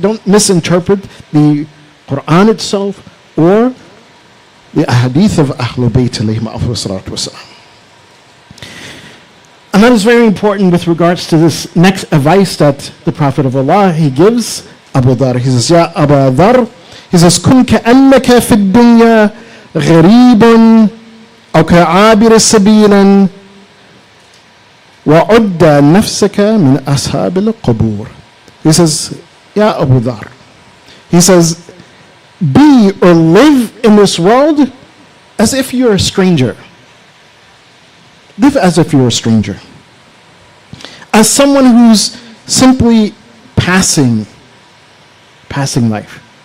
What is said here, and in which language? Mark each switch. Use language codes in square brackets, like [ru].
[en] Don't misinterpret the Quran itself or the ahadith of Ahlul Bayt alayhim salatu wasalam. And that is very important with regards to this next advice that the Prophet of Allah, he gives Abu Dhar. He says, Ya Abu Dhar, he says, [ar] كن كأنك في الدنيا غريب أو كعابر سبيل وعد نفسك من أصحاب القبور. [en] He says, Ya Abu Dhar, he says, be or live in this world as if you're a stranger. Live as if you're a stranger. As someone who's simply passing life.